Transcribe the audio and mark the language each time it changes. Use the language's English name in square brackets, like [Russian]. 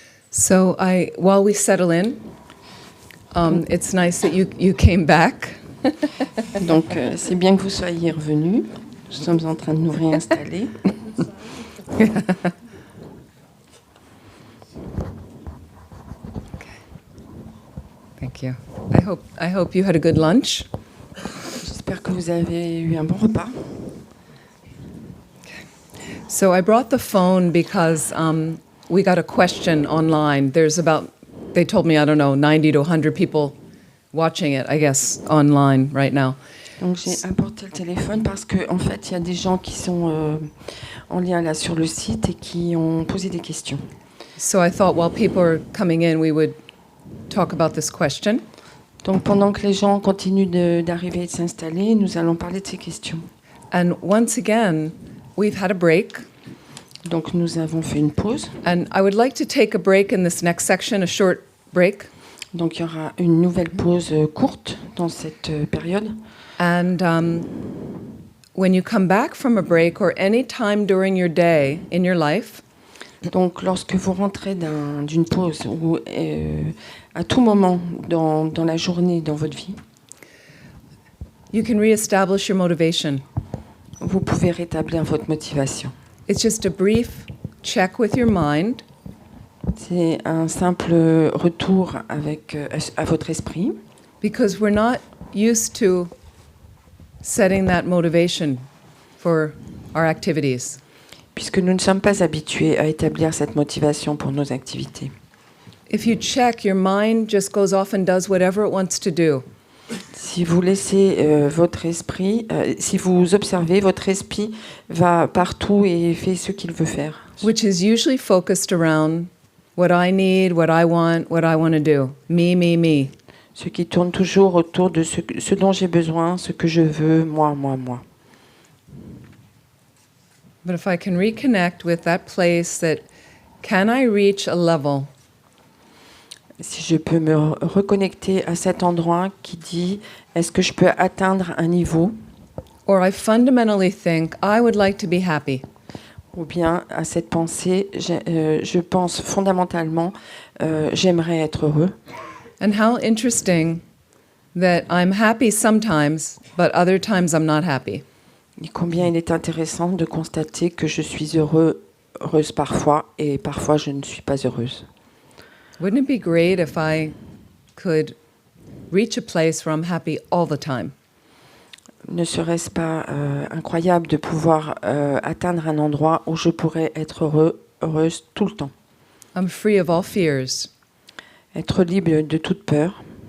[English] So while we settle in, it's nice that you came back. [French] Donc, c'est bien que vous soyez revenus. Nous sommes en train de nous réinstaller. [English] Okay. Thank you. I hope you had a good lunch. [French] J'espère que vous avez eu un bon repas. [English] So I brought the phone because we got a question online. They told me, I don't know, 90 to 100 people watching it, I guess, online right now. [French] Donc j'ai apporté le téléphone parce que en fait il y a des gens qui sont en lien là sur le site et qui ont posé des questions. [English] So I thought while people are coming in, we would talk about this question. [French] Donc pendant que les gens continuent d'arriver et de s'installer, nous allons parler de ces questions. [English] And once again, we've had a break. [French] Donc nous avons fait une pause. [English] And I would like to take a break in this next section, a short break. [French] Donc il y aura une nouvelle pause courte dans cette période. [English] And when you come back from a break or any time during your day in your life, [French] Donc lorsque vous rentrez d'une pause ou à tout moment dans la journée, dans votre vie, [English] you can reestablish your motivation. [French] vous pouvez rétablir votre motivation. [English] It's just a brief check with your mind. [French] C'est un simple retour à votre esprit. [English] Because we're not used to setting that motivation for our activities. [French] Puisque nous ne sommes pas habitués à établir cette motivation pour nos activités. [English] If you check, your mind just goes off and does whatever it wants to do. [French] Si vous laissez votre esprit, si vous observez, votre esprit va partout et fait ce qu'il veut faire. [English] Which is usually focused around what I need, what I want to do. Me, me, me. [French] Ce qui tourne toujours autour de ce dont j'ai besoin, ce que je veux, moi, moi, moi. [English] But if I can reconnect with that place that, can I reach a level [French] Si je peux me reconnecter à cet endroit qui dit, est-ce que je peux atteindre un niveau, [English] or I fundamentally think I would like to be happy. [French] ou bien à cette pensée, je pense fondamentalement, j'aimerais être heureux. [English] And how interesting that I'm happy sometimes, but other times I'm not happy. [French] Et combien il est intéressant de constater que je suis heureuse parfois, et parfois je ne suis pas heureuse. [English] Wouldn't it be great if I could reach a place where I'm happy all the time? [French] Ne serait-ce pas incroyable de pouvoir atteindre un endroit où je pourrais être heureuse tout le temps? [English] I'm free of all fears. [French] Être libre de toute peur.